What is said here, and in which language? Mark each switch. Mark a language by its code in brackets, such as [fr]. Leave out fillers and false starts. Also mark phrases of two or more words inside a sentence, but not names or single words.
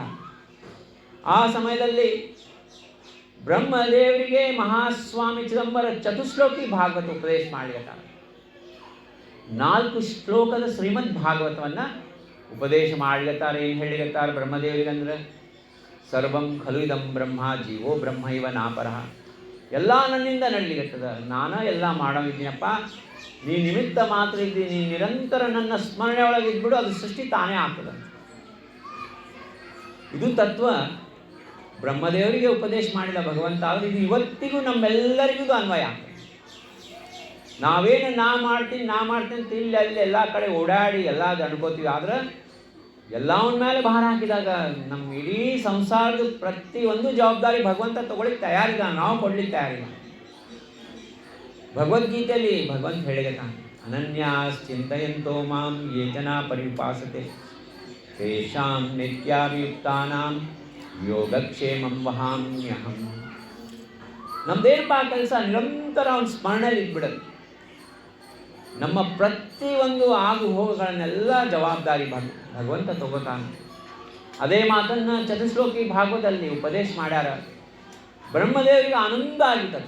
[kn] ಆ ಸಮಯದಲ್ಲಿ ಬ್ರಹ್ಮದೇವರಿಗೆ ಮಹಾಸ್ವಾಮಿ ಚಿದಂಬರ ಚತುಶ್ಲೋಕಿ ಭಾಗವತ ಉಪದೇಶ ಮಾಡಲಿದ್ದಾರೆ. 4 ಶ್ಲೋಕದ ಶ್ರೀಮದ್ ಭಾಗವತವನ್ನು ಉಪದೇಶ ಮಾಡಲಿದ್ದಾರೆ. ಏನು ಹೇಳಿಗತ್ತಾರೆ ಬ್ರಹ್ಮದೇವರಿಗಂದ್ರೆ, [sa] ಸರ್ವಂ ಖಲು ಇದಂ ಬ್ರಹ್ಮ ಜೀವೋ ಬ್ರಹ್ಮ ಇವ ನಾಪರಃ. [kn] ಎಲ್ಲ ನನ್ನಿಂದ ನಡಲಿಗತ್ತದ, ನಾನು ಎಲ್ಲ ಮಾಡೋಗಿದ್ದೀನಪ್ಪ, ನೀ ನಿಮಿತ್ತ ಮಾತ್ರ ಇದ್ದೀನಿ, ನೀ ನಿರಂತರ ನನ್ನ ಸ್ಮರಣೆ ಒಳಗೆ ಇದ್ಬಿಡು, ಅದು ಸೃಷ್ಟಿ ತಾನೇ ಆಗ್ತದೆ. ಇದು ತತ್ವ ಬ್ರಹ್ಮದೇವರಿಗೆ ಉಪದೇಶ ಮಾಡಿದ ಭಗವಂತ. ಆದರೆ ಇದು ಇವತ್ತಿಗೂ ನಮ್ಮೆಲ್ಲರಿಗೂ ಅನ್ವಯ ಆಗ್ತದೆ. ನಾವೇನು ನಾ ಮಾಡ್ತೀನಿ ಅಂತ ಇಲ್ಲಿ ಅಲ್ಲಿ ಎಲ್ಲ ಕಡೆ ಓಡಾಡಿ ಎಲ್ಲ ಅನ್ಕೋತೀವಿ. ಆದ್ರೆ ಎಲ್ಲವನ್ನ ಮೇಲೆ ಭಾರ ಹಾಕಿದಾಗ ನಮ್ಮ ಇಡೀ ಸಂಸಾರದ ಪ್ರತಿಯೊಂದು ಜವಾಬ್ದಾರಿ ಭಗವಂತ ತಗೊಳ್ಳಿಕ್ಕೆ ತಯಾರಿಲ್ಲ, ನಾವು ಕೊಡ್ಲಿಕ್ಕೆ ತಯಾರಿಲ್ಲ. ಭಗವದ್ಗೀತೆಯಲ್ಲಿ ಭಗವಂತ ಹೇಳಿದಾನೆ, [sa] ಅನನ್ಯಾಶ್ಚಿಂತಯಂತೋ ಮಾಂ ಯೇ ಜನಾ ಪರಿಪಾಸತೆ ತೇಷಾಂ ನಿತ್ಯಾಭಿಯುಕ್ತಾನಾಂ ಯೋಗಕ್ಷೇಮಂ ವಹಾಮ್ಯಹಂ. [kn] ನಮ್ದೇನಪ್ಪ ಕೆಲಸ, ನಿರಂತರ ಅವನ ಸ್ಮರಣೆಯಲ್ಲಿ ಇದ್ಬಿಡೋದು. ನಮ್ಮ ಪ್ರತಿಯೊಂದು ಆಗು ಹೋಗುಗಳನ್ನೆಲ್ಲ ಜವಾಬ್ದಾರಿ ಭಗವಂತ ತಗೋತಾನೆ. ಅದೇ ಮಾತನ್ನು ಚತುಶ್ಲೋಕಿ ಭಾಗವತದಲ್ಲಿ ಉಪದೇಶ ಮಾಡ್ಯಾರ. ಬ್ರಹ್ಮದೇವರಿಗೆ ಆನಂದ ಆಗಿರ್ತದೆ.